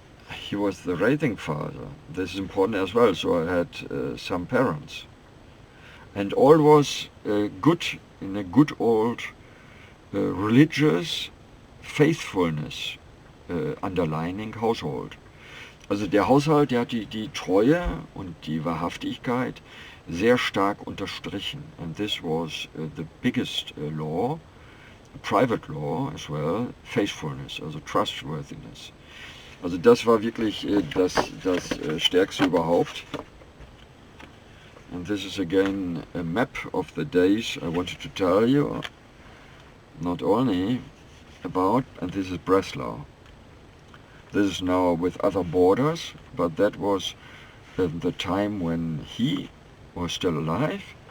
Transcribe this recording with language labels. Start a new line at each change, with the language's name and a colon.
English: He was the raising father. This is important as well. So I had some parents, and all was good in a good old religious Faithfulness underlining household.
German: Also der Haushalt, der hat die Treue und die Wahrhaftigkeit sehr stark unterstrichen.
English: And this was the biggest law, private law as well, faithfulness, also trustworthiness.
German: Also das war wirklich das Stärkste überhaupt.
English: And this is again a map of the days I wanted to tell you, not only about, and this is Breslau. This is now with other borders, but that was the time when he was still alive.